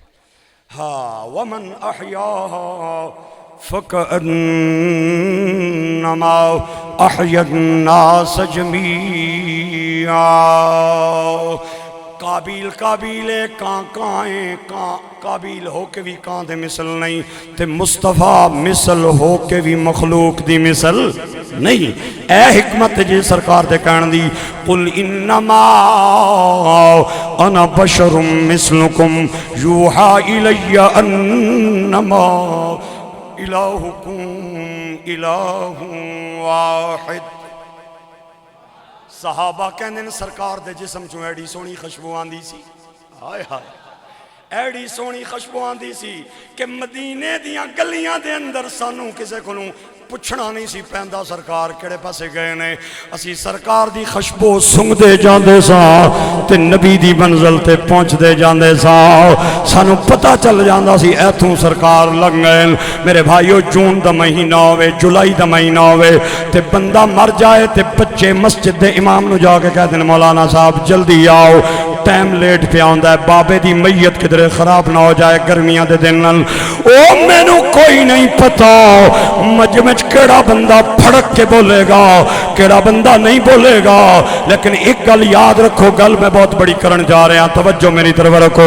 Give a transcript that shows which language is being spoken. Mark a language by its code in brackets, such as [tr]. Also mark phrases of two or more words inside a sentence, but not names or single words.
[ar] ہاں ومن احیاها فکأنما احیا الناس جمیعا. [pa] قابیل قابیل ہو کے بھی کان دے مثل نہیں تے مصطفیٰ مثل ہو کے بھی مخلوق دی مثل نہیں. اے حکمت جی سرکار دے کہن دی [ar] قل انما انا بشر مثلکم یوحا الی انما الہکم الہ واحد. [pa] صحابہ کہندے سرکار دے جسم چوں ایڈی سونی خوشبو آندی سی, ہائے ہائے ایڈی سونی خوشبو آندی سی کہ مدینے دیاں گلیاں دے اندر سانوں کسے کولوں پچھنا نہیں سی پیندا سرکار کیڑے پاسے گئے نے. اسی سرکار دی خوشبو سنگ دے جاندے سا تے نبی دی منزل تے پہنچ دے جاندے سا, سانو پتہ چل جاندا سی ایتھوں سرکار لنگ گئے. میرے بھائیو جون دا مہینہ ہوئے جولائی دا مہینہ ہوئے تے بندہ مر جائے تے بچے مسجد دے امام نو جا کے کہہ دیں مولانا صاحب جلدی آؤ [en] time late [pa] پہ آندا ہے, بابے دی میت کدھر خراب نہ ہو جائے گرمیاں دے دن. او مینو کوئی نہیں پتا مجمع کیڑا بندہ پھڑک کے بولے گا کیڑا بندہ نہیں بولے گا, لیکن ایک گل یاد رکھو, گل میں بہت بڑی کرن جا رہے ہیں, توجہ میری طرف رکھو.